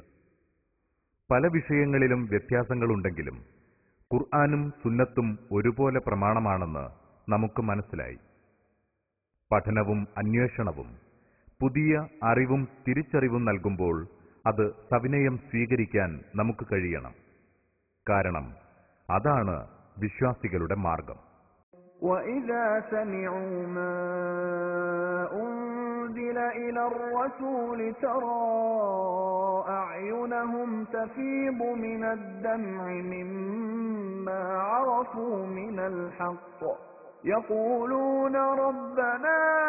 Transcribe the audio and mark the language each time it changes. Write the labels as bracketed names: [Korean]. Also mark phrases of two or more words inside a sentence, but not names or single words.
[Malayalam] പല വിഷയങ്ങളിലും വ്യത്യാസങ്ങളുണ്ടെങ്കിലും ഖുർആനും സുന്നത്തും ഒരുപോലെ പ്രമാണമാണെന്ന് നമുക്ക് മനസ്സിലായി. പഠനവും അന്വേഷണവും പുതിയ അറിവും തിരിച്ചറിവും നൽകുമ്പോൾ അത് സവിനയം സ്വീകരിക്കാൻ നമുക്ക് കഴിയണം. കാരണം അതാണ് വിശ്വാസികളുടെ മാർഗം. [Arabic] وَإِذَا سَمِعُوا مَا أُنزِلَ إِلَى الرَّسُولِ تَرَى أَعْيُنَهُمْ تَفِيضُ مِنَ الدَّمْعِ مِمَّا عَرَفُوا مِنَ الْحَقِّ يَقُولُونَ رَبَّنَا